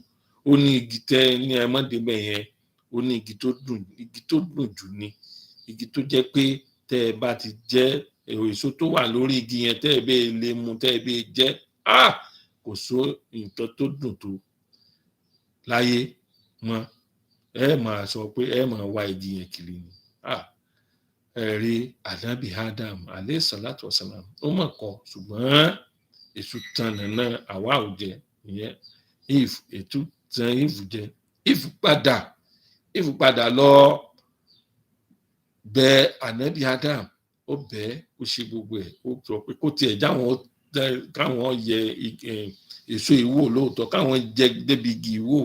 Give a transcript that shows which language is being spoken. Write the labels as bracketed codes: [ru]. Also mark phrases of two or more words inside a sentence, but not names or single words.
[yo] Ó ní igi tẹ́ ní ẹ má débẹ̀ yẹn, ó ní igi tó dùn jù ni, igi tó jẹ́ pé tẹ́ ẹ bá ti jẹ èso tó wà lórí igi yẹn, tẹ́ ẹ bẹ́ẹ̀ lè mu, tẹ́ ẹ bẹ́ẹ̀ jẹ, kò só nǹkan tó dùn tó láyé mọ́. Ẹ máa sọ pé ẹ máa wá igi yẹn kiri ni. Ẹ̀rí ànábì Adam [ar] عليه الصلاة والسلام [yo] ó mọ̀ kọ́, ṣùgbọ́n èṣù tan nàná àwa ò jẹ ìyẹn. Ètú tan Eve jẹ, Eve padà lọ bẹ ànábì Adam, ó bẹ̀, ó ṣe gbogbo ẹ̀, ó sọ pé kó tiẹ̀ káwọn yẹ èso ìwò lóòótọ́, káwọn jẹ débi igi ìwò.